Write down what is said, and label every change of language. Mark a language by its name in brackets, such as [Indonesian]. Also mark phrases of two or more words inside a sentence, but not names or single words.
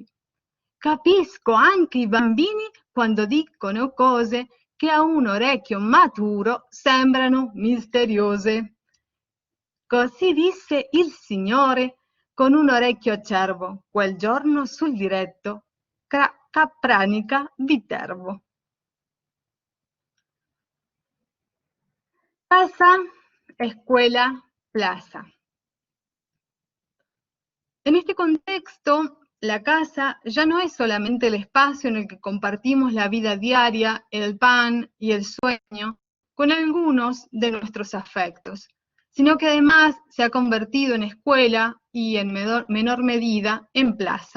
[Italian] Capisco anche i bambini quando dicono cose che a un orecchio maturo sembrano misteriose. Così disse il Signore con un orecchio acerbo quel giorno sul diretto Capranica-Viterbo. [Spanish] Casa, escuela, plaza. En este contexto, la casa ya no es solamente el espacio en el que compartimos la vida diaria, el pan y el sueño con algunos de nuestros afectos, sino que además se ha convertido en escuela y en menor medida en plaza.